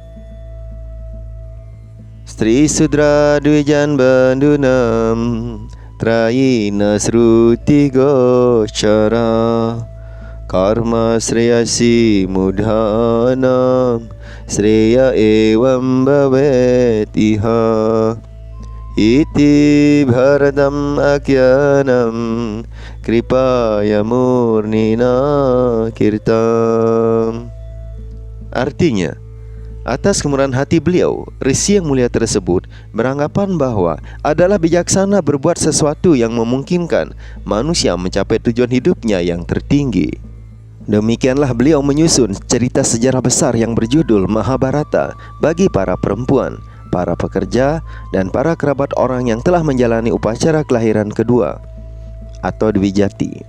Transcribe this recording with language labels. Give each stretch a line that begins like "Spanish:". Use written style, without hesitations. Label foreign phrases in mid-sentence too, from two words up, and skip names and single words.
Sanskrit: Sri Sudra Dvijan Bandunam Trayina Sruti Gochara Karma Sreyasi Mudhanam Sreya Evam Bhavetiha Iti Bharadam Akyanam Kripaya Murnina Kirtam.
Indonesian: Artinya, atas kemurahan hati beliau, Risi yang mulia tersebut beranggapan bahwa adalah bijaksana berbuat sesuatu yang memungkinkan manusia mencapai tujuan hidupnya yang tertinggi. Demikianlah beliau menyusun cerita sejarah besar yang berjudul Mahabharata bagi para perempuan, para pekerja, dan para kerabat orang yang telah menjalani upacara kelahiran kedua atau Dwijati.